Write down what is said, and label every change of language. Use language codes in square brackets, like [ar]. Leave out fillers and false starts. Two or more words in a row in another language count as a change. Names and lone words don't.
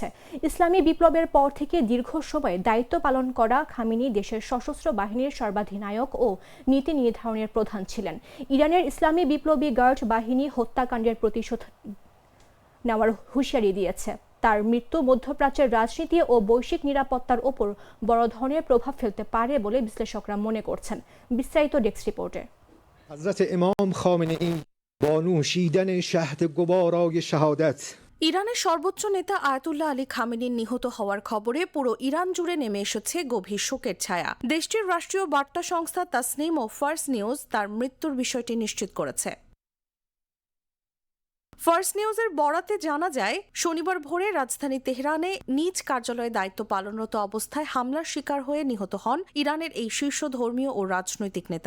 [bn] ইসলামী বিপ্লবের পর থেকে দীর্ঘ সময় দায়িত্ব পালন করা খামেনি দেশের সশস্ত্র বাহিনীর সর্বাধিনায়ক ও নীতি নির্ধারণের প্রধান ছিলেন। ইরানের ইসলামী বিপ্লবী গার্ড বাহিনী হত্যাকাণ্ডের প্রতিশোধ নেওয়ার হুঁশিয়ারি দিয়েছে। তার মৃত্যু মধ্যপ্রাচ্যের রাজনীতি ও বৈশ্বিক নিরাপত্তার ওপর বড় ধরনের প্রভাব ফেলতে পারে বলে বিশ্লেষকরা মনে করছেন। বিস্তারিত ডেস্ক রিপোর্টে। [fa] حضرت امام خامنه ای با نوشیدن شهد گوارای شهادت [bn] ইরানের সর্বোচ্চ নেতা আয়াতুল্লাহ আলী খামেনির নিহত হওয়ার খবরে পুরো ইরান জুড়ে নেমে এসেছে গভীর শোকের ছায়া। দেশটির রাষ্ট্রীয় বার্তা সংস্থা তাসনিম ও ফার্স নিউজ তার মৃত্যুর বিষয়টি নিশ্চিত করেছে। ফার্স্ট নিউজের বরাতে জানা যায়, শনিবার ভোরে রাজধানী তেহরানে নিজ কার্যালয়ে দায়িত্ব পালনরত অবস্থায় হামলার শিকার হয়ে নিহত হন ইরানের এই শীর্ষ ধর্মীয় ও রাজনৈতিক নেতা।